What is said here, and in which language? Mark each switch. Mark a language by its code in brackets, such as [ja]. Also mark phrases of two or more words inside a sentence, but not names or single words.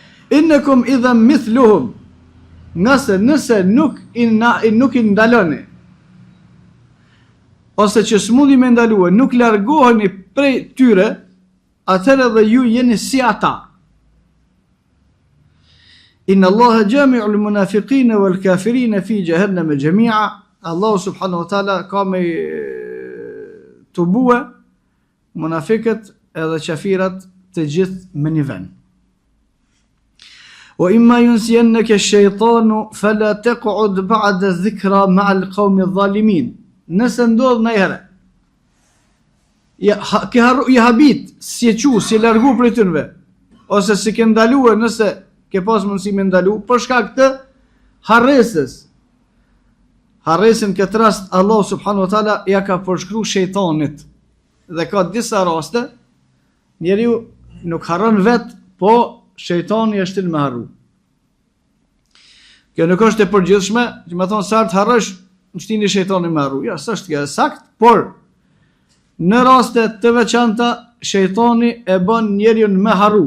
[ar] إنكم إذا مثلهم, [sq] nëse nuk i ndaloni, ose që s'mundi me ndalue, nuk largoheni prej tyre, atëherë dhe ju jeni si ata. [ar] إن الله جامع المنافقين والكافرين في جهنم جميعا. [sq] Allah [ar] سبحانه وتعالى [sq] ka me të bue munafikët edhe qafirat të gjithë me një vend. [ar] وإما ينسينك الشيطان فلا تقعد بعد الذكرى مع القوم الظالمين. [sq] Nëse ndodh ndonjëherë i habit, si e qu, si e largu prej tyre, ose si ke ndaluar nëse ke pas mundësi me ndalu, për shkak të harresin këtë rast Allah [ar] سبحانه وتعالى [sq] ja ka përshkru shejtanit. Dhe ka disa raste, njeriu nuk harron vet, po shejtani e shtin me harru. Kjo nuk është e përgjithshme, që me thonë sa të harrosh, në shtini shejtani me harru. Ja, s'është kjo e sakt, por në raste të veçanta, shejtani e bën njeriun me harru.